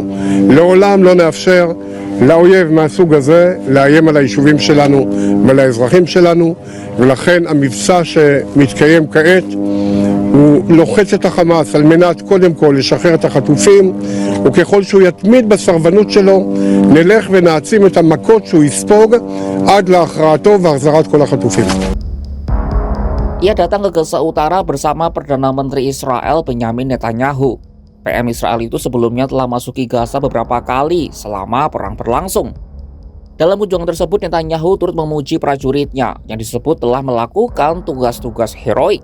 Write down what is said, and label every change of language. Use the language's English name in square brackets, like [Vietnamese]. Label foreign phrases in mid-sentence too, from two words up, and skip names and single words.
[Hebrew] לעולם לא נאפשר לאויב מהסוג הזה לאיים על היישובים שלנו ועל האזרחים שלנו, ולכן המבצע שמתקיים כעת הוא לוחץ את החמאס על מנת קודם כל לשחרר את החטופים, וככל שהוא יתמיד בסרבנות שלו נלך ונעצים את המכות שהוא יספוג עד להכרעתו והחזרת כל החטופים. [Indonesian] Ia datang ke Gaza Utara bersama Perdana Menteri Israel Benjamin Netanyahu. PM Israel itu sebelumnya telah masuki Gaza beberapa kali selama perang berlangsung. Dalam kunjungan tersebut, Netanyahu turut memuji prajuritnya yang disebut telah melakukan tugas-tugas heroik.